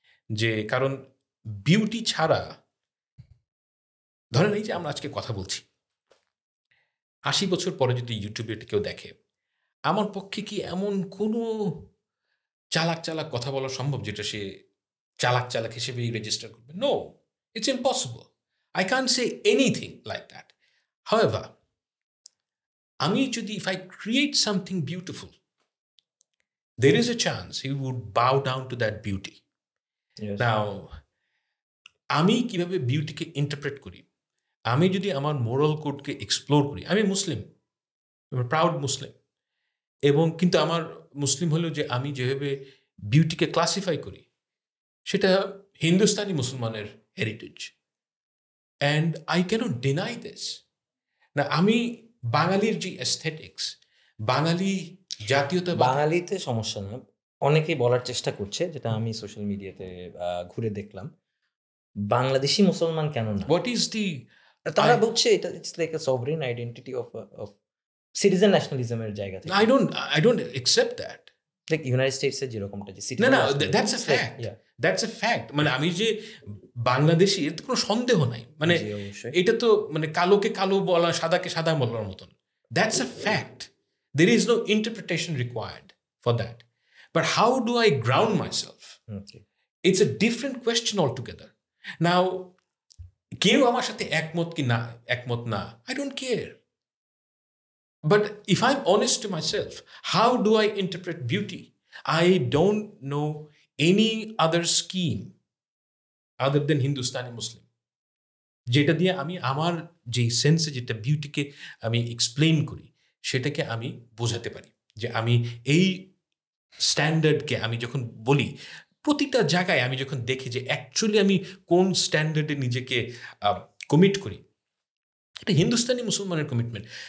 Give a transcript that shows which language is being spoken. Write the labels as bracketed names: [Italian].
[Bangla] যে কারণ বিউটি ছাড়া, ধরেন এই যে আমরা আজকে কথা বলছি, 80 বছর পরে যদি ইউটিউবে কেউ দেখে, আমার পক্ষে কি এমন কোনো চালাক কথা বলা সম্ভব যেটা সে চালাক হিসেবেই রেজিস্টার করবে? [English] No, it's impossible. I can't say anything like that. However, [Bangla] আমি যদি, [English] If I create something beautiful, there is a chance he would bow down to that beauty. Yes. [Bangla] Now, আমি কিভাবে বিউটিকে ইন্টারপ্রেট করি, আমি যদি আমার মোরাল কোডকে এক্সপ্লোর করি, আমি মুসলিম, প্রাউড মুসলিম, এবং কিন্তু আমার মুসলিম হলেও যে আমি যেভাবে বিউটিকে ক্লাসিফাই করি সেটা হিন্দুস্তানি মুসলমানের heritage, [English] And I can't deny this. [Bangla] না, আমি বাঙালির যে অ্যাস্থেটিক্স, বাঙালি জাতীয়তা, বাঙালিতে সমস্যা না, অনেকেই বলার চেষ্টা করছে, যেটা আমি সোশ্যাল মিডিয়াতে ঘুরে দেখলাম, বাংলাদেশি মুসলমান কেন না? [English] what is the, [Bangla] তারা বলছে এটা [English] it's like a sovereign identity of citizen [Bangla] ন্যাশনালিজমের জায়গা থেকে। [English] I don't accept that. [Bangla] Like United states এর যেরকমটা, যে সিটিজেন, [English] না, that's a fact. [Bangla] মানে আমি যে বাংলাদেশি, এর তো কোনো সন্দেহ নাই, মানে এটা তো মানে কালোকে কালো বলা, সাদাকে সাদা বলার মতন, [English] That's a fact. There is no interpretation required for that. But how do I ground myself? Okay. It's a different question altogether. [Bangla] Now, কেউ আমার সাথে একমত কি না একমত না, [English] I don't care. But if I'm honest to myself, how do I interpret beauty? I don't know any other scheme other than Hindustani Muslim, [Bangla] যেটা দিয়ে আমি আমার যে সেন্সে যেটা বিউটিকে আমি এক্সপ্লেন করি সেটাকে আমি বোঝাতে পারি, যে আমি এই স্ট্যান্ডার্ডকে আমি যখন বলি প্রতিটা জায়গায় আমি যখন দেখি যে অ্যাকচুয়ালি আমি কোন স্ট্যান্ডার্ডে নিজেকে কমিট করি, এটা হিন্দুস্তানি মুসলমানের কমিটমেন্ট।